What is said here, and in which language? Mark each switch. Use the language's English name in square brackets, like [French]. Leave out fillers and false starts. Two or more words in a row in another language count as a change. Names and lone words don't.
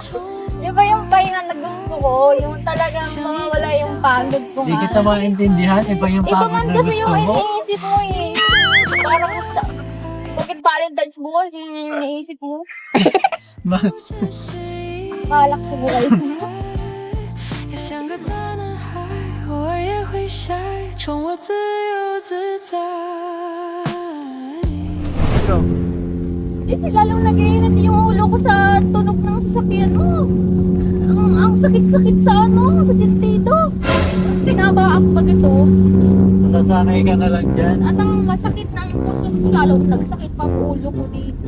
[Filipino] Iba yung pahinga na gusto ko. Yung talagang mawawala yung pagod ko. Hindi kita maintindihan. Iba yung Iba pagod man na kasi gusto yung mo. iniisip mo eh. Parang sa, bakit Valentine's bukas, yun yung iniisip mo. Kalak sa buhay mo. [Chinese] 也像个大男孩，偶尔也会 shy，宠我自由自在。 [Filipino] Hindi, lalong nag-iinit yung ulo ko sa tunog ng sasakyan mo. Ang sakit-sakit sa sa sentido. Pinaba ako pag ito. Nasasanay ka na lang dyan. At ang masakit ng puso ko, lalong nagsakit pa ang ulo ko dito.